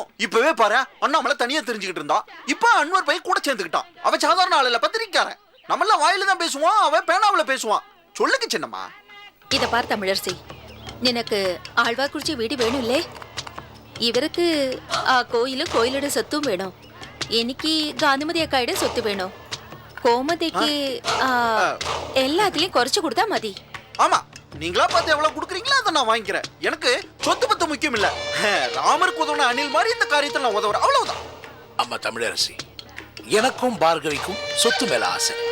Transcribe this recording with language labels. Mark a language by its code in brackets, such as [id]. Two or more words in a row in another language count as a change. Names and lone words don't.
[ta] இப்பவே பாரு, அண்ணாமலை தனியா தெரிஞ்சுக்கிட்டு இருந்தா, இப்ப அன்வர் பையன் கூட சேர்ந்துக்கிட்டான். அவன் சாதாரண ஆள் இல்ல, பத்திரிக்காரன். நம்மளாம் வாயில தான் பேசுவான், அவன் பேனாவில பேசுவான். சொல்லுங்க சின்னம்மா. இத பார் தமிழரசி, நினக்கு ஆழ்வார்குறிச்சி வீடு வேணும் இல்லே? இவருக்கு கோயிலும் கோயிலோட சொத்தும் வேணும். [ml] എനിക്ക് ഗാന്ധിമതി അക്കായുടെ സ്വത്ത് വേണോ [ta] கோமதிக்கு எல்லாத்துலயும் குறைச்சு கொடுத்தா மதி. ஆமா, நீங்களா பார்த்து எவ்வளவு கொடுக்குறீங்களோ அதை நான் வாங்கிக்கிறேன். எனக்கு சொத்து பத்து முக்கியம் இல்ல. ராமருக்கு உதவுன அணில் மாதிரி இந்த காரியத்தை நான் உதவுறேன், அவ்வளவுதான். அம்மா தமிழரசி, எனக்கும் பார்கவிக்கும் சொத்து மேல ஆசை.